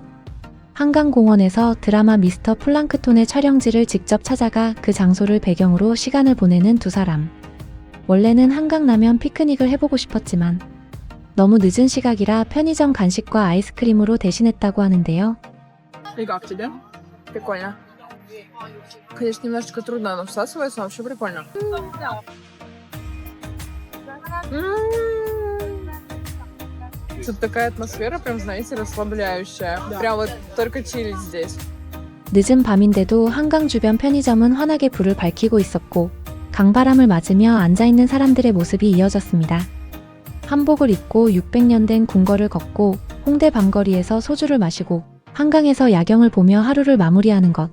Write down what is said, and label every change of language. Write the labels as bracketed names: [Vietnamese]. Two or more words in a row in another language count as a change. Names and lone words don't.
[Korean] 한강공원에서 드라마 미스터 플랑크톤의 촬영지를 직접 찾아가 그 장소를 배경으로 시간을 보내는 두 사람. 원래는 한강라면 피크닉을 해보고 싶었지만 너무 늦은 시각이라 편의점 간식과 아이스크림으로 대신했다고 하는데요. [Russian] И как тебе? Прикольно. Конечно, немножечко трудно, но всасывается, вообще прикольно. Тут такая атмосфера, прям, знаете, расслабляющая. Прям вот только чилить здесь. [Korean] 늦은 밤인데도 한강 주변 편의점은 환하게 불을 밝히고 있었고 강바람을 맞으며 앉아있는 사람들의 모습이 이어졌습니다. 한복을 입고 600년 된 궁궐을 걷고 홍대 밤거리에서 소주를 마시고 한강에서 야경을 보며 하루를 마무리하는 것.